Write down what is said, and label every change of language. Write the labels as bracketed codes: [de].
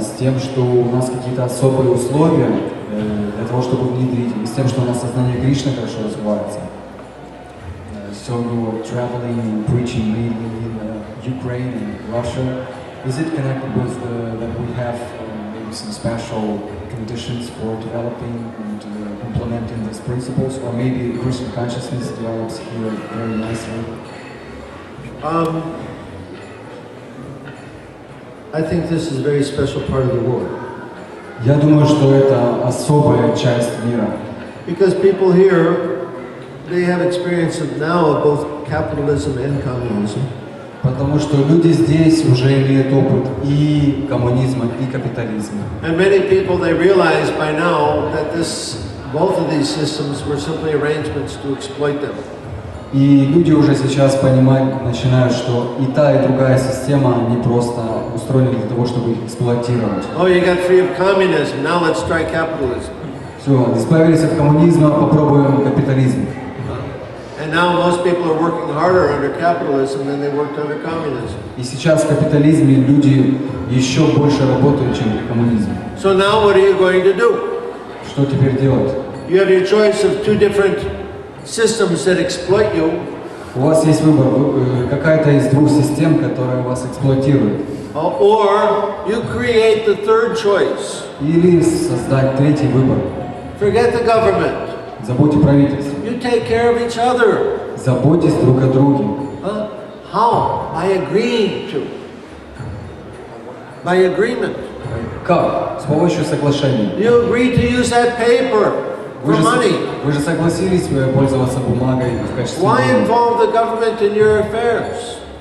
[ru] С тем, что у нас какие-то особые условия для того, чтобы внедрить, и с тем, что у нас сознание Кришны хорошо развивается. [en] So you're traveling and preaching mainly in Ukraine and Russia. Is it connected with that we have maybe some special conditions for developing and implementing these principles, or maybe Christian consciousness develops here very nicely? I think this is a very special part of the world. [ru] Я думаю, что это особая часть мира. [en] Because people here, they have experience of now of both capitalism and communism. [ru] Потому что люди здесь уже имеют опыт и коммунизма, и капитализма. [en] And many people, they realize by now that both of these systems were simply arrangements to exploit them. [ru] И люди уже сейчас понимать начинают, что и та, и другая система, они просто устроены для того, чтобы их эксплуатировать. [en] Oh, you got free of communism, now let's try capitalism. [ru] Все, избавились от коммунизма, попробуем капитализм. [en] And now most people are working harder under capitalism than they worked under communism. [ru] И сейчас в капитализме люди еще больше работают, чем при коммунизме. [en] So now what are you going to do? [ru] Что теперь делать? [en] You have your choice of two different systems that exploit you. [ru] У вас есть выбор, какая-то из двух систем, которая вас эксплуатирует. [en] Or you create the third choice. [ru] Или создать третий выбор. [en] Forget the government. [ru] Забудьте правительство. [en] You take care of each other. [ru] Заботьтесь друг о друге. [en] How? By agreeing to. By agreement. [ru] Как? С помощью соглашения. [en] You agree to use that paper for money. [ru] Вы же согласились пользоваться бумагой в качестве [en] Why [ru] денег. [en] involve the government in your affairs?